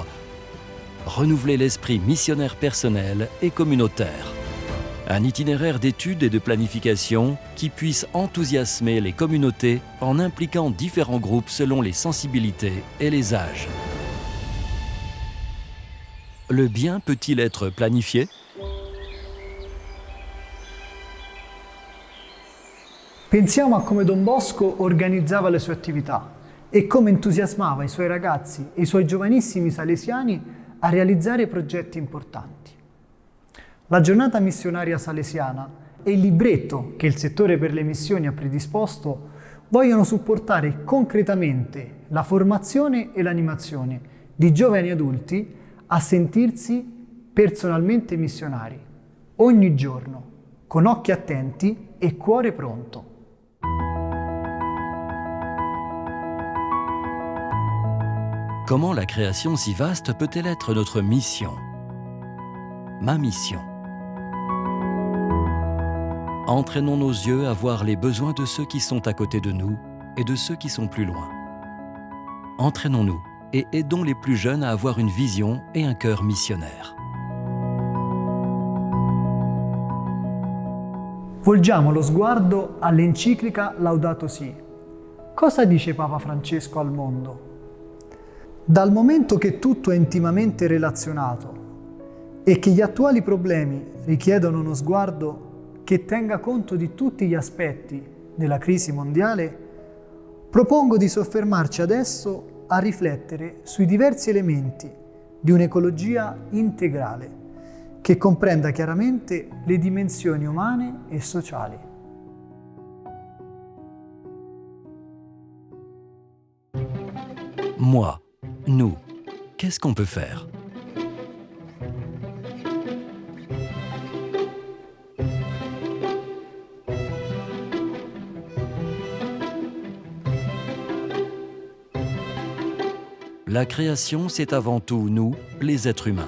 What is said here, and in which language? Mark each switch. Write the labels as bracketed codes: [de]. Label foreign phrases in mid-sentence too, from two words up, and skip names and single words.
[fr] Renouveler l'esprit missionnaire personnel et communautaire. Un itinéraire d'études et de planification qui puisse enthousiasmer les communautés en impliquant différents groupes selon les sensibilités et les âges. Le bien peut-il être planifié ? [it] Pensiamo a come Don Bosco organizzava le sue attività e come entusiasmava i suoi ragazzi e i suoi giovanissimi salesiani a realizzare progetti importanti. La giornata missionaria salesiana e il libretto che il settore per le missioni ha predisposto vogliono supportare concretamente la formazione e l'animazione di giovani adulti a sentirsi personalmente missionari, ogni giorno, con occhi attenti e cuore pronto. [fr] Comment la création si vaste peut-elle être notre mission ? Ma mission. Entraînons nos yeux à voir les besoins de ceux qui sont à côté de nous et de ceux qui sont plus loin. Entraînons-nous et aidons les plus jeunes à avoir une vision et un cœur missionnaire. [it] Volgiamo lo sguardo all'enciclica Laudato Si. Cosa dice Papa Francesco al mondo? Dal momento che tutto è intimamente relazionato e che gli attuali problemi richiedono uno sguardo che tenga conto di tutti gli aspetti della crisi mondiale, propongo di soffermarci adesso a riflettere sui diversi elementi di un'ecologia integrale che comprenda chiaramente le dimensioni umane e sociali. [fr] Moi, nous, qu'est-ce qu'on peut faire ? La création, c'est avant tout nous, les êtres humains.